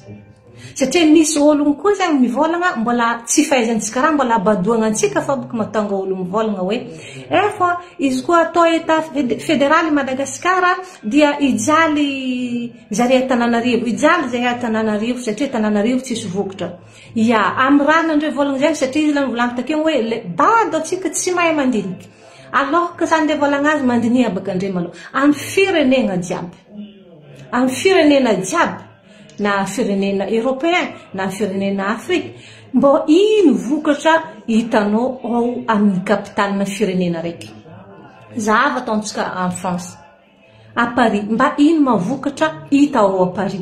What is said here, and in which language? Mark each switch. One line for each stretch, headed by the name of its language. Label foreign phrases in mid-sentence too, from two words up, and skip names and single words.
Malagasy: Satria misy ologno koa zegny mivolagna mbola tsy fahaizantsika raha mbola abadoagnantsika fa boka mahatonga olo mivolagna hoe fa izy koa atao
French: État fédéral
Malagasy: Madagasikara dia ijaly zare Tananarivo, ijaly zay Tananarivo satria Tananarivo tsisy vokatra. Ya, amy raha nandre volagna zegny satria izy lany volagna takeo hoe le bado atsika tsy mahay mandiniky.
French: Alors que
Malagasy: zany le volagna azy mandinia baka andre malo. Amy firenena jiaby. Amy firenena jiaby. Na firenena européen, na firenena Afrique, mbo ino vokatra hitanao ao amin'ny kapitalina firenena raiky. Zava ataontsika
French: en France, à Paris,
Malagasy: mba ino mavokatra hita ao a Paris.